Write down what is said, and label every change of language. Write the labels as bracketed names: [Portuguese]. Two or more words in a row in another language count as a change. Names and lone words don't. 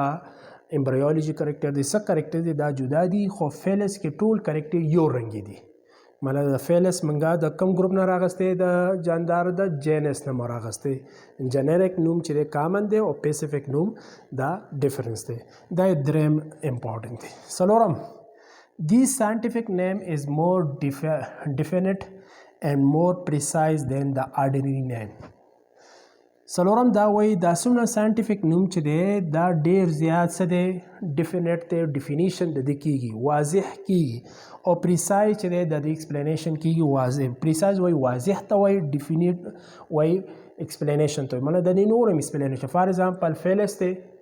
[English] embryology character [Pashto] دی څه کریکټر دی دا جدا دي خو فیلس کې ټول کریکټر یو رنګي دي مطلب د فیلس منګه د کم ګروپ نه راغسته د جاندار د جینس نه راغسته جنریک نوم چې کامن دی او پیسیفیک نوم دا ډیفرنس دی دا دریم امپورټنت دی سلورم [English] This scientific name is more definite and more precise than the ordinary name. [Pashto] سلورم دا وایي دا څومره ساينټیفیک نوم چې دی دا ډیر زیات څه دی ډیفینیټ دی ډیفینیشن د دې کیږي واضح کیږي او پریسایز چې دی د دې ایکسپلینیشن کیږي واضح پریسایز وایي واضح ته وایي ډیفینیټ وایي ایکسپلینیشن ته مطلب د دې نور هم ایکسپلینیشن [English] for example [Pashto] فیلس دی